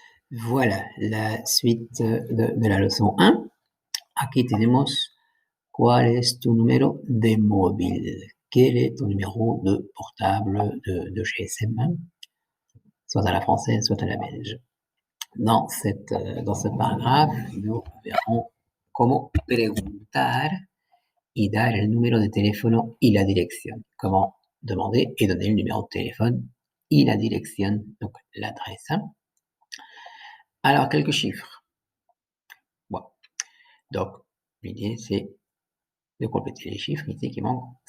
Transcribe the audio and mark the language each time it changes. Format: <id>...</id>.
<fr>Voilà la suite de la leçon 1.</fr> <es>Aquí tenemos cuál es tu número de móvil.</es> <fr>Quel est ton numéro de portable de GSM, soit à la française, soit à la belge. Dans ce paragraphe, nous verrons</fr> <es>cómo preguntar y dar el número de teléfono y la dirección.</es> <fr>Comment demander et donner le numéro de téléphone y la direction, donc l'adresse. Alors, quelques chiffres. Bon. Donc, l'idée, c'est de compléter les chiffres ici qui manquent.</fr>